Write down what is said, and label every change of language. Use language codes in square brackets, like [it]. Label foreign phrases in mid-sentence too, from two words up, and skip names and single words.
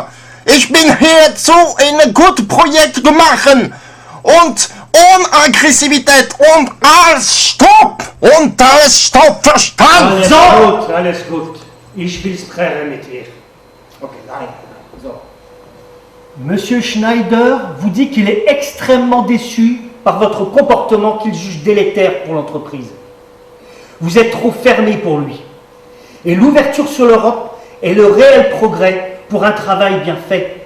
[de] Ich bin hier zu ein gutes Projekt machen und ohne Aggressivität und alles Stopp und alles Stopp, Verstand. Alles gut. Ich will sprechen mit ihr. Ok, nein. So. [fr] Monsieur Schneider vous dit qu'il est extrêmement déçu par votre comportement qu'il juge délétère pour l'entreprise. Vous êtes trop fermé pour lui. Et l'ouverture sur l'Europe est le réel progrès pour un travail bien fait.